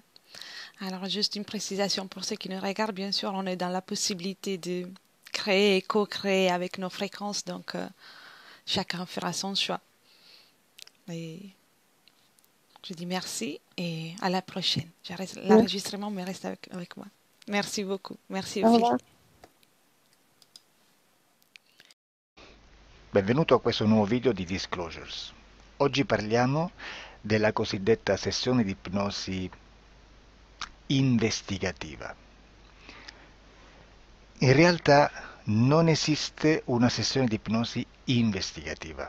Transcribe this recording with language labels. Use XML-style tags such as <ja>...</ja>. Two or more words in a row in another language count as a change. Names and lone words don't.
<fr>Alors juste une précision pour ceux qui nous regardent, bien sûr, on est dans la possibilité de créer et co-créer avec nos fréquences, donc chacun fera son choix. Et je dis merci et à la prochaine. Merci. L'enregistrement me reste avec moi. Merci beaucoup. Merci Au Ophélie. revoir.</fr> <it>Benvenuto a questo nuovo video di Disclosures. Oggi parliamo della cosiddetta sessione di ipnosi investigativa. In realtà non esiste una sessione di ipnosi investigativa.</it>